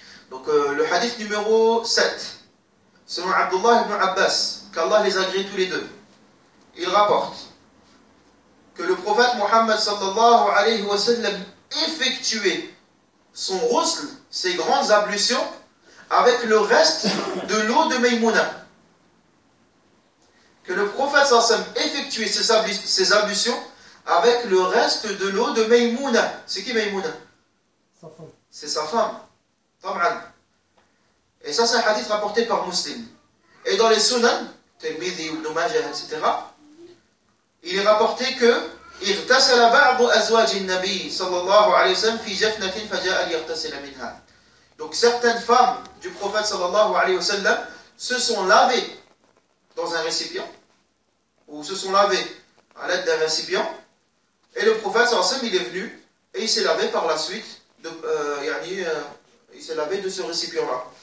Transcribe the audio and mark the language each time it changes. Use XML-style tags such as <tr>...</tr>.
<fr>Donc le hadith numéro 7, selon Abdullah ibn Abbas, qu'Allah les agrée tous les deux, il rapporte que le prophète Mohammed sallallahu alayhi wa sallam effectuait son ghusl, ses grandes ablutions, avec le reste de l'eau de Maïmouna. Que le prophète sallallahu alayhi wa sallam effectuait ses ablutions avec le reste de l'eau de Maïmouna. C'est qui Maïmouna? Sa femme. C'est sa femme. Et ça, c'est un hadith rapporté par Muslim. Et dans les Sunan, Tirmidhi, Ibn Majah, etc., il est rapporté que</fr> <ar>اغتسل بعض أزواج النبي صلى الله عليه وسلم في جفنة فجاء ليغتسل منها.</ar> <fr>Donc certaines femmes du prophète sallallahu alayhi wa sallam se sont lavées dans un récipient, ou se sont lavées à l'aide d'un récipient, et le prophète sallallahu alayhi wa sallam il est venu et il s'est lavé par la suite il s'est lavé de ce récipient-là.</fr>